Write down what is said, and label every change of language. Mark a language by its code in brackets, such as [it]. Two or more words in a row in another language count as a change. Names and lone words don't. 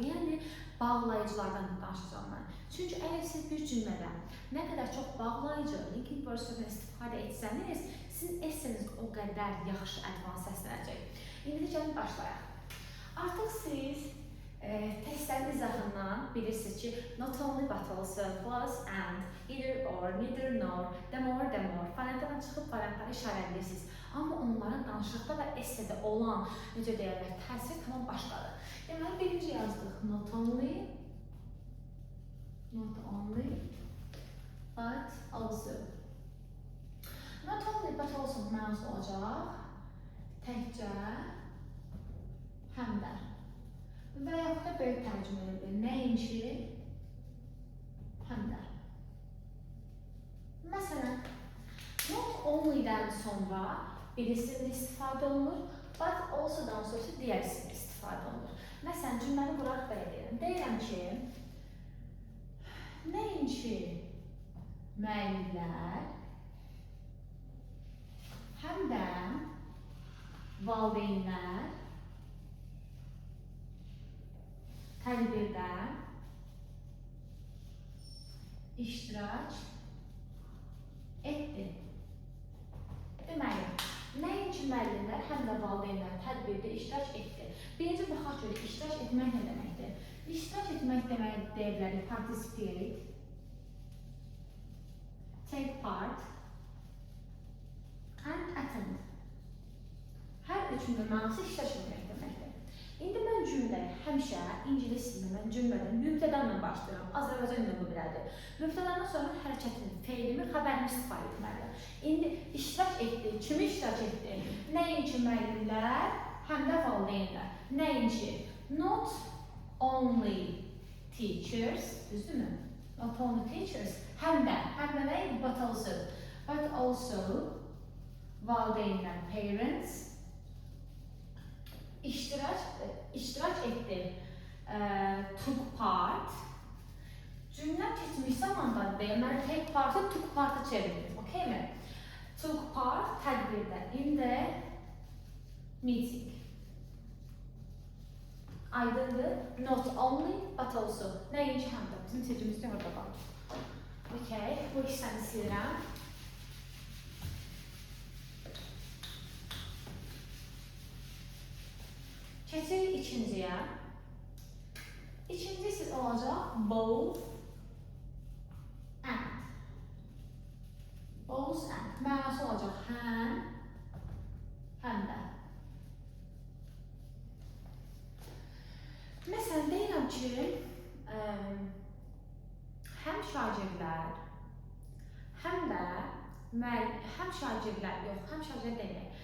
[az] Yəni, bağlayıcılardan danışacağım mən. Çünki əgər siz bir cümlədə nə qədər çox bağlayıcı, [en] linking word- [az] dən istifadə etsəniz, sizin esseniz o qədər yaxşı advans səslənəcək. İndi gəlin başlayaq. Artıq siz testlərin izahından bilirsiniz ki, [en] not only but also plus and, either or, neither nor, the more, [az] fonetdən çıxıb variantları işarələyirsiniz. Amma onların danışıqda və essedə olan, necə deyərlər, təsiri tamam başqadır. Deməli, birinci yazdıq [en] not only, but also. Not only but also [az] mənası olacaq, təkcə, həm də. Və yaxud da böyük tərcümə edilir. Nəinki, həm də. Məsələn, [en] not only- [az] dən sonra birisinin istifadə olunur, [en] but also- [az] dan sonra digərisinin istifadə olunur. Məsələn, cümləni quraq belə deyirəm. Deyirəm ki, nəinki müəllimlər, həm də valideynlər tədbirdə iştirak etdi. Deməli, nəinki müəllimlər, həm də valideynlər tədbirdə iştirak etdi. Birinci baxaq görək, iştirak etmək nə deməkdir? İştirak etmək demək deyə bilərik, [en] participate, take part and attend. [az] Hər üçündə mənası iştirak etmək deməkdir. İndi mən cümləyə həmişə ingilis dilində mən cümlədən mübtədanla başlayıram. Azərbaycan dilində bu belədir. Mübtədandan sonra hərəkətini, feilimi, xəbərini istifadə etməliyəm. İndi iştirak etdi. Kimi iştirak etdi? Nəinki müəllimlər, həm də valideynlər. Nəinki? [en] Not only teachers, düzdürmü? Not only teachers, [az] həm də nə? [en] But also valideynlər, parents, [az] iştirak etdi, [en] took part. [az] Cümlə keçmiş zamanda deməli [en] take part'ı took part'a [az] çevirir, okey mi? [en] Took part tədbirdə, in the meeting. [az] Aydındır, [en] not only but also. [az] Nəinki həm də, bizim tecrübümüzdə orada var. Okey, bu hissəni silirəm. Keçirik ikinciyə. İkincisi olacaq [en] both and. [az] Both and. Mənası olacaq həm də. Məsələn, deyirəm ki, həm şagirdlər, həm şagirdlər demək.